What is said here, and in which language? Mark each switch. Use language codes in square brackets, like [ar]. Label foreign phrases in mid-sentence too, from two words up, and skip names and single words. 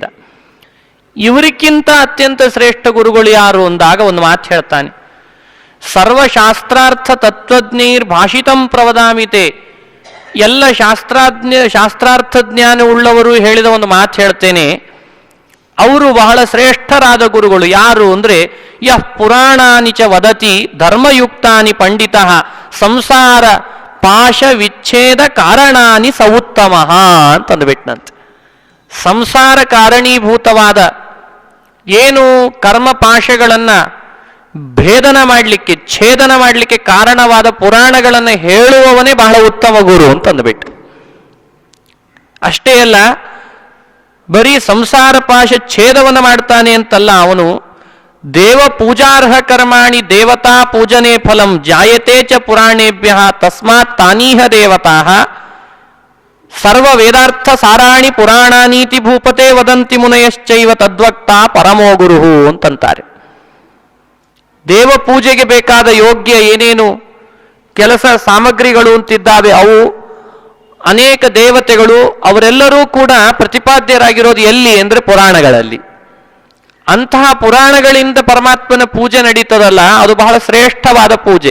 [kn] ಇವರಿಗಿಂತ ಅತ್ಯಂತ ಶ್ರೇಷ್ಠ ಗುರುಗಳು ಯಾರು ಅಂದಾಗ ಒಂದು ಮಾತು ಹೇಳ್ತಾನೆ. [sa] ಸರ್ವಶಾಸ್ತ್ರಾರ್ಥ ತತ್ವಜ್ಞೈರ್ ಭಾಷಿತಂ ಪ್ರವದಾಮಿತೆ. [kn] ಎಲ್ಲ ಶಾಸ್ತ್ರಾರ್ಥ ಜ್ಞಾನ ಉಳ್ಳವರು ಹೇಳಿದ ಒಂದು ಮಾತು ಹೇಳ್ತೇನೆ. ಅವರು ಬಹಳ ಶ್ರೇಷ್ಠರಾದ ಗುರುಗಳು ಯಾರು ಅಂದರೆ, [sa] ಯಃ ಪುರಾಣಾನಿ ಚ ವದತಿ ಧರ್ಮಯುಕ್ತಾನಿ ಪಂಡಿತ ಸಂಸಾರ ಪಾಶ ವಿಚ್ಛೇದ ಕಾರಣಾನಿ ಸ ಉತ್ತಮ ಅಂತಂದುಬಿಟ್ನಂತೆ. [kn] ಸಂಸಾರ ಕಾರಣೀಭೂತವಾದ ಏನು ಕರ್ಮಪಾಶಗಳನ್ನು ಭೇದನ ಮಾಡಲಿಕ್ಕೆ, ಛೇದನ ಮಾಡಲಿಕ್ಕೆ ಕಾರಣವಾದ ಪುರಾಣಗಳನ್ನು ಹೇಳುವವನೇ ಬಹಳ ಉತ್ತಮ ಗುರು ಅಂತಂದುಬಿಟ್ಟು. ಅಷ್ಟೇ ಅಲ್ಲ, ಬರೀ ಸಂಸಾರ ಪಾಶ ಛೇದವನ್ನು ಮಾಡ್ತಾನೆ ಅಂತಲ್ಲ, ಅವನು [sa] ದೇವ ಪೂಜಾರ್ಹ ಕರ್ಮಾಣಿ ದೇವತಾ ಪೂಜನೆ ಫಲಂ ಜಾಯತೆ ಚ ಪುರಾಣೇಭ್ಯ ತಸ್ಮಾತ್ ತಾನೀಹ ದೇವತಾ ಸರ್ವ ವೇದಾರ್ಥ ಸಾರಾಣಿ ಪುರಾಣಾನೀತಿ ಭೂಪತೆ ವದಂತಿ ಮುನಯಶ್ಚೈವ ತದ್ವಕ್ತ ಪರಮೋ ಗುರು ಅಂತಂತಾರೆ. [kn] ದೇವ ಪೂಜೆಗೆ ಬೇಕಾದ ಯೋಗ್ಯ ಏನೇನು ಕೆಲಸ ಸಾಮಗ್ರಿಗಳು ಅಂತಿದ್ದಾವೆ, ಅವು ಅನೇಕ ದೇವತೆಗಳು ಅವರೆಲ್ಲರೂ ಕೂಡ ಪ್ರತಿಪಾದ್ಯರಾಗಿರೋದು ಎಲ್ಲಿ ಅಂದರೆ ಪುರಾಣಗಳಲ್ಲಿ. ಅಂತಹ ಪುರಾಣಗಳಿಂದ ಪರಮಾತ್ಮನ ಪೂಜೆ ನಡೀತದಲ್ಲ, ಅದು ಬಹಳ ಶ್ರೇಷ್ಠವಾದ ಪೂಜೆ.